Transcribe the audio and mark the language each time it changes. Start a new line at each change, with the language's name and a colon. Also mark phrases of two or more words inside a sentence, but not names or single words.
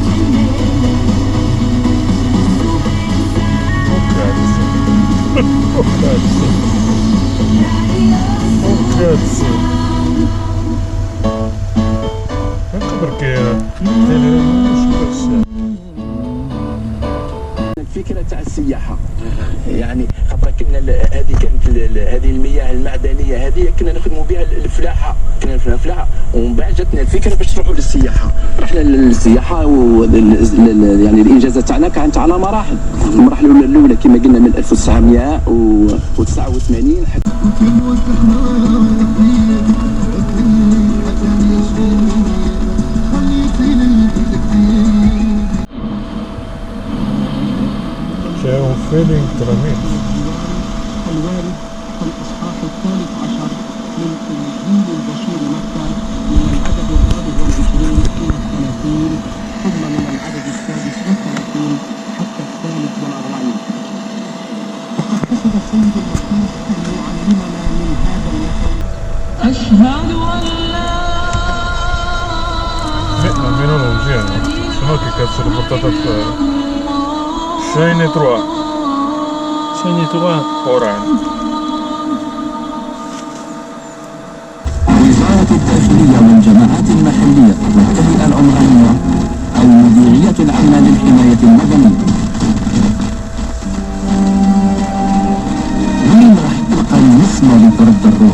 Italian: Oh cazzo. Ecco perché Super Sound.
Arabic: الفكره تاع السياحه يعني خاطر كنا هذه كانت هذه المياه المعدنيه هذه كنا نخدموا بها الفلاحه، كنا نخدموا الفلاحه ومن بعد جاتنا الفكره باش نروحوا للسياحه. رحنا للسياحه يعني الانجازات تاعنا كانت على مراحل. المرحله الاولى كما قلنا من 1989 حتى
Italian: c'è un feeling tremendo.
Arabic: الوارد الإصحاح 13 من تنزيل البشير مكة من العدد 24 إلى 30 ثم من العدد 36 حتى 43. وقد قصد السيد المسيح أن يعلمنا من هذا المثل أشهد أن لا
Italian: almeno non viene, sennò che cazzo l'ho portato a fare?
Arabic: Shine 3 Oran. وزارة الداخلية والجماعات المحلية والتهيئة العمرانية المديرية العامة للحماية المدنية. وين راح تلقى النسمة اللي ترد الروح؟